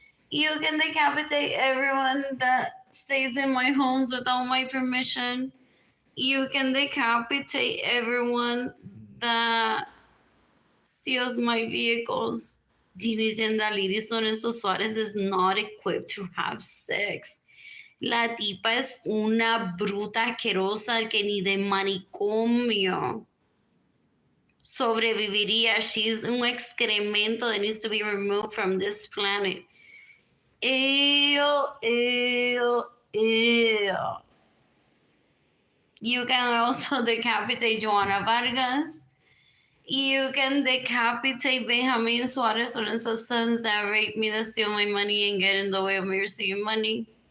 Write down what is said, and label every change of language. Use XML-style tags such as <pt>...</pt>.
<en>You can decapitate everyone that stays in my homes without my permission. You can decapitate everyone that steals my vehicles. Dicen that Liris Lorenzo Suarez is not equipped to have sex.</en> <es>La tipa es una bruta asquerosa que ni de manicomio sobreviviría.</es> <en>She's</en> <es>un excremento</es> <en>that needs to be removed from this planet. Ew, ew, ew. You can also decapitate Joanna Vargas. You can decapitate Benjamin Suarez Lorenzo's sons that rape me, that steal my money, and get in the way of me receiving money.</en>